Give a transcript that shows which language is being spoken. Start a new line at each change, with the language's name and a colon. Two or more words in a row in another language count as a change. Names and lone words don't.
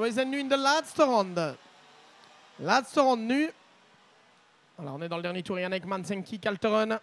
Dutch: We zijn nu in de laatste ronde. Laatste ronde nu.
French: Alors on est dans le dernier tour. Yann Ekmans, Henki Kalteren.